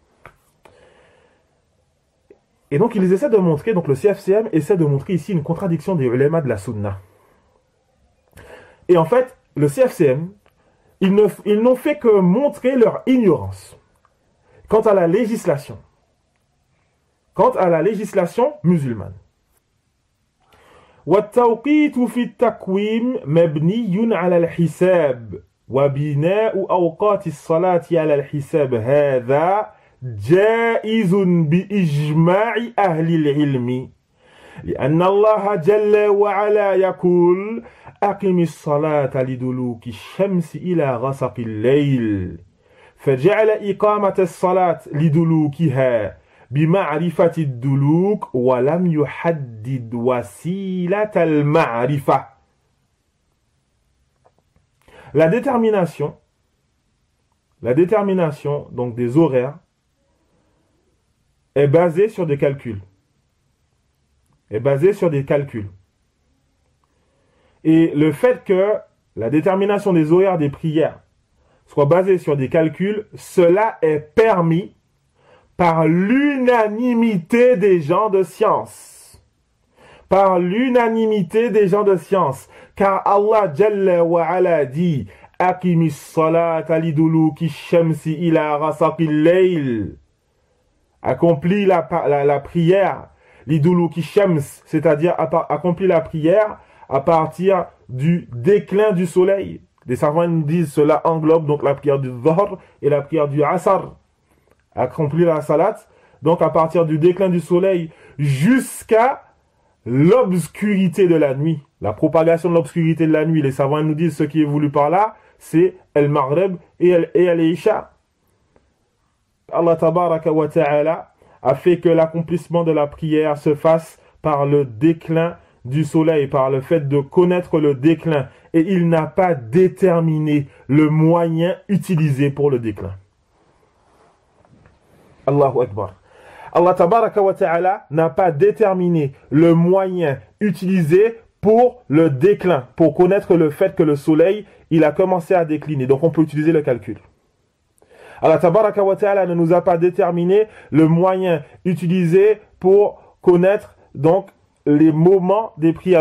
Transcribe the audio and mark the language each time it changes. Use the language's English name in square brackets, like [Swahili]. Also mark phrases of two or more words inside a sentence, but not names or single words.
[French] Et donc, ils essaient de montrer, donc le CFCM essaie de montrer ici une contradiction des ulama de la Sunna. Et en fait, le CFCM, ils n'ont fait que montrer leur ignorance quant à la législation. Quant à la législation musulmane. [Arabic] والتوقيت في التقويم مبني على الحساب وبناء أوقات الصلاة على الحساب هذا جائز بإجماع أهل العلم لأن الله جل وعلا يقول أقم الصلاة لدلوك الشمس إلى غسق الليل فجعل إقامة الصلاة لدلوكها بمعرفة الدلوك ولم يحدد وسيلة المعرفة. [French] La détermination donc des horaires est basée sur des calculs. Et le fait que la détermination des horaires des prières soit basée sur des calculs, cela est permis par l'unanimité des gens de science. Par l'unanimité des gens de science. Car [Arabic] الله جل وعلا [French] dit [Arabic] أقم الصلاة لدلوك الشمس إلى غسق الليل. [French] Accomplis la prière [Arabic] لدلوك الشمس, [French] c'est-à-dire accomplis la prière à partir du déclin du soleil. Des savants nous disent cela englobe donc la prière du Dhuhr et la prière du Asr. Accomplir la salat, donc à partir du déclin du soleil jusqu'à l'obscurité de la nuit. La propagation de l'obscurité de la nuit, les savants nous disent ce qui est voulu par là, c'est el-Maghrib et el-Isha. [Arabic] الله تبارك وتعالى [French] a fait que l'accomplissement de la prière se fasse par le déclin du soleil, par le fait de connaître le déclin, et il n'a pas déterminé le moyen utilisé pour le déclin. [Arabic] الله أكبر. الله تبارك وتعالى [French] n'a pas déterminé le moyen utilisé pour le déclin, pour connaître le fait que le soleil, il a commencé à décliner. Donc on peut utiliser le calcul. [Arabic] الله تبارك وتعالى [French] ne nous a pas déterminé le moyen utilisé pour connaître donc les moments des prières.